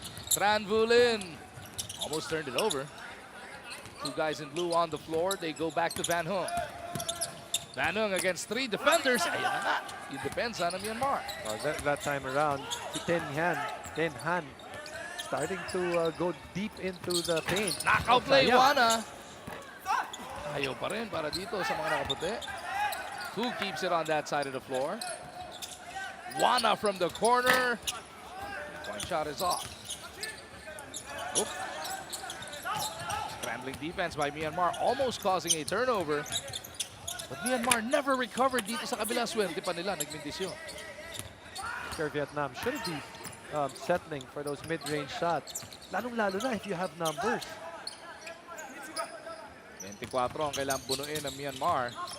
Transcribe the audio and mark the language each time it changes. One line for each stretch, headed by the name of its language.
English: Tran Vulin almost turned it over. Two guys in blue on the floor. They go back to Van Hung. Van Hung against 3 defenders.
Filipino: Ayan na nga.
English: It depends on Myanmar. That time around, si Ten Han starting to go deep into the paint. Knockout play, Wana.
Filipino: Ayaw pa rin para dito sa mga nakaputi.
English: Who keeps it on that side of the floor? Wana from the corner. Point shot is off. Oop. Scrambling defense by Myanmar, almost causing a turnover. But Myanmar never recovered
Filipino: dito sa kabila. Swerte pa nila, nagmindisyon.
English: Sure, Vietnam should be settling for those mid-range shots.
Filipino: Lalong-lalo na
English: if you have numbers.
Filipino: 24 ang kailangang bunuin ng Myanmar.